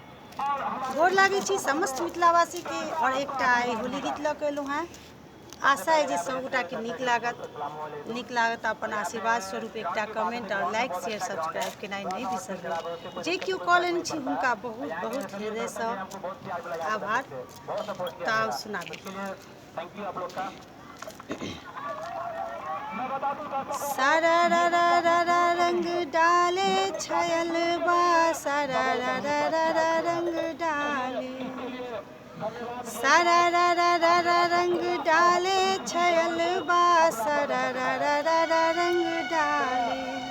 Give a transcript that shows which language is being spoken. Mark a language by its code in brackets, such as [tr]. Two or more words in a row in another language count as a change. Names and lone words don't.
[mai] गोर लागे छी समस्त मिथिलावासी के और एकटा आई होली गीत लऽ के एलहुँ हैं। आशा है जे सब गोटा के नीक लागत अपन आशीर्वाद स्वरूप एकटा कमेंट और लाइक शेयर सब्सक्राइब केनाइ नहीं बिसरबै। जे केओ कऽ लेने छी हुनका बहुत बहुत हृदय से आभार। ताव सुनाबी। [bho] सारा रा रा रा रा रंग डाले छयल बा, सारा रा रा रा रा रंग डाले, सारा रा रा रा रा रंग डाले छयल बा, सारा रा रा रा रा रंग डाले,